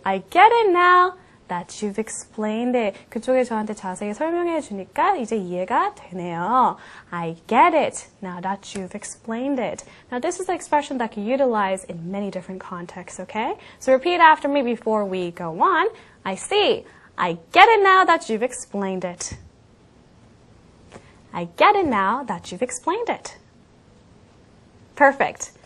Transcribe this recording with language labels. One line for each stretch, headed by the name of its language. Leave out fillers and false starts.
English: I get it now that you've explained it.
Korean: 그쪽에 저한테 자세히 설명해 주니까 이제 이해가 되네요.
English: I get it now that you've explained it. Now this is an expression that can utilize in many different contexts, okay? So repeat after me before we go on. I see. I get it now that you've explained it. I get it now that you've explained it. Perfect.